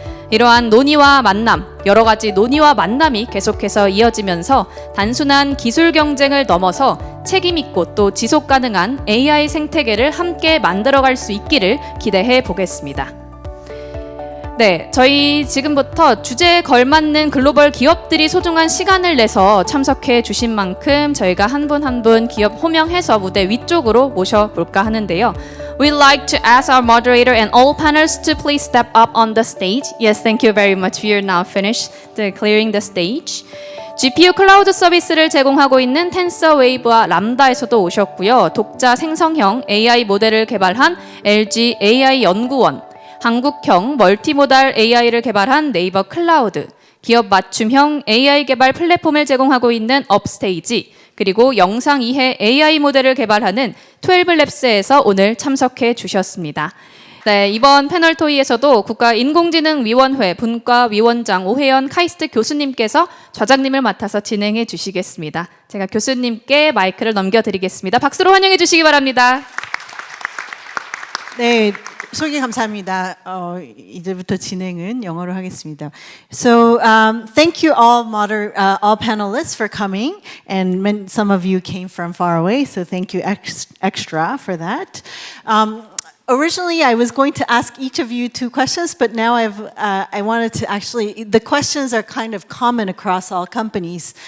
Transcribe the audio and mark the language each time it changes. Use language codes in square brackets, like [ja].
[ko] 이러한 논의와 만남, 여러 가지 논의와 만남이 계속해서 이어지면서 단순한 기술 경쟁을 넘어서 책임 있고 또 지속 가능한 AI 생태계를 함께 만들어갈 수 있기를 기대해 보겠습니다. 네, 저희 지금부터 주제에 걸맞는 글로벌 기업들이 소중한 시간을 내서 참석해 주신 만큼 저희가 한 분 한 분 기업 호명해서 무대 위쪽으로 모셔볼까 하는데요. [en] We'd like to ask our moderator and all panelists to please step up on the stage. Yes, thank you very much. We are now finished clearing the stage. [ko] GPU 클라우드 서비스를 제공하고 있는 텐서웨이브와 람다에서도 오셨고요. 독자 생성형 AI 모델을 개발한 LG AI연구원, 한국형 멀티모달 AI를 개발한 네이버클라우드, 기업 맞춤형 AI 개발 플랫폼을 제공하고 있는 업스테이지, 그리고 영상 이해 AI 모델을 개발하는 트웰브랩스에서 오늘 참석해 주셨습니다. 네, 이번 패널 토의에서도 국가인공지능위원회 분과위원장 오혜연 카이스트 교수님께서 좌장님을 맡아서 진행해 주시겠습니다. 제가 교수님께 마이크를 넘겨드리겠습니다. 박수로 환영해 주시기 바랍니다. 네, 소개 감사합니다. 이제부터 진행은 영어로 하겠습니다. [en] So, thank you all panelists for coming, and some of you came from far away, so thank you extra for that. Originally, I was going to ask each of you 2 questions, but now I wanted to actually, the questions are kind of common across all companies.